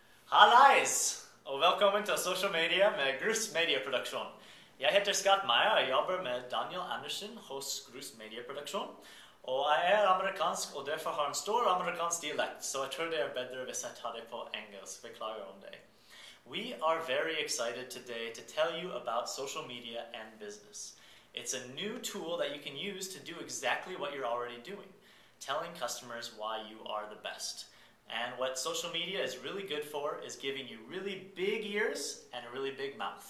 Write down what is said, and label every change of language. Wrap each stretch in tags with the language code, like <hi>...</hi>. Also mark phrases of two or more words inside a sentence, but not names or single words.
<no>Hallais! Og velkommen til Social Media med Grus Media Produksjon. Jeg heter Scott Meyer og jobber med Daniel Andersen hos Grus Media Produksjon. Og jeg er amerikansk og derfor har en stor amerikansk dialekt, så jeg tror det er bedre hvis jeg tar det på engelsk. Beklager om det.</no> <en>We are very excited today to tell you about social media and business. It's a new tool that you can use to do exactly what you're already doing, telling customers why you are the best. And what social media is really good for is giving you really big ears and a really big mouth.</en>